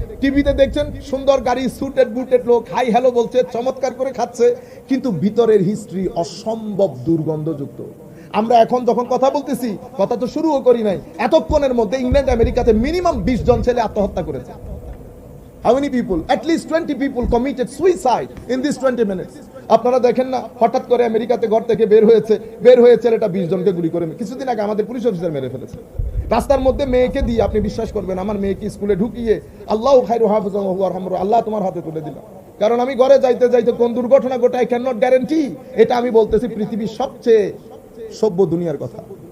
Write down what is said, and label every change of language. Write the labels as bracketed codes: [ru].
[bn] টিভিতে দেখছেন সুন্দর গাড়ি, সুটেড বুটেড লোক, হাই হ্যালো বলছে, চমৎকার করে খাচ্ছে, কিন্তু ভিতরের হিস্ট্রি অসম্ভব দুর্গন্ধযুক্ত। আমরা এখন যখন কথা বলতেছি, কথা তো শুরুও করি নাই, এতক্ষণের মধ্যে ইংল্যান্ড আমেরিকাতে মিনিমাম 20 জন ছেলে আত্মহত্যা করেছে। [en] How many people? At least 20 people committed suicide in these 20 minutes. [bn] আপনারা দেখেন না, হঠাৎ করে আমেরিকাতে ঘর থেকে বের হয়ে ছেলেটা 20 জনকে গুলি করে কিছুদিন আগে আমাদের পুলিশ অফিসার মেরে ফেলেছে। রাস্তার মধ্যে মেয়েকে দিয়ে, আপনি বিশ্বাস করবেন, আমার মেয়েকে স্কুলে ঢুকিয়ে [ar] আল্লাহু খায়রু হাফিজাহু ওয়া আরহামহু, [bn] আল্লাহ তোমার হাতে তুলে দিলাম। কারণ আমি ঘরে যাইতে যাইতে কোন দুর্ঘটনা ঘটায় [en] Can not guarantee. [bn] এটা আমি বলতেছি পৃথিবীর সবচেয়ে সভ্য দুনিয়ার কথা।